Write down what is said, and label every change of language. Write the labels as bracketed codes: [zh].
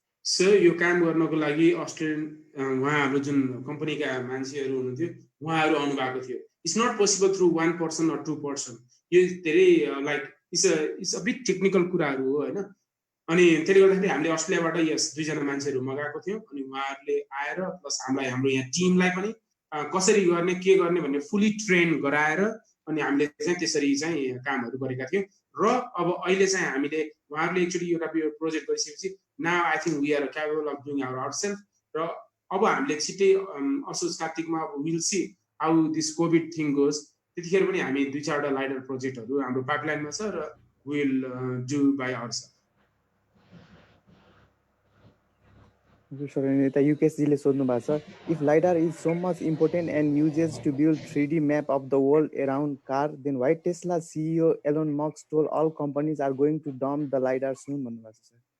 [ne] So यो काम गर्नको लागि अस्ट्रेलियन उहाँहरु जुन कम्पनीका मान्छेहरु हुनुहुन्थ्यो उहाँहरु आउनु भएको थियो. [en] It's not possible through one person or two person. [ne] यो धेरै [en] like it's a bit technical [ne] कुराहरु हो हैन. अनि त्यसले गर्दाखेरि हामीले अस्ट्रेलियाबाट यस दुई जना मान्छेहरु मगाएको थियौ अनि उहाँहरुले आएर प्लस हाम्रो यहाँ टिमलाई पनि कसरी गर्ने के गर्ने भन्ने फुली ट्रेन गराएर अनि हामीले चाहिँ त्यसरी चाहिँ कामहरु गरेका थियौ र अब अहिले चाहिँ हामीले उहाँहरुले एक्चुअली एउटा प्रोजेक्ट गरिसकेपछि [en] now I think we are capable of doing ourselves [ne] र अब हामीले छिटै असोज कार्तिकमा [en] we'll see how this COVID thing goes [ne] त्यतिखेर पनि हामी दुई चारवटा लाइडर प्रोजेक्टहरु हाम्रो पाइपलाइनमा छ र [en] we'll do by ourselves. Sir, [ne] युकेशजीले सोध्नु भएको छ, [en] if LiDAR is so much important and uses to build 3D map of the world around car, then why Tesla CEO Elon Musk told all companies are going to dump the LiDAR soon [ne] भन्नु भएको छ sir.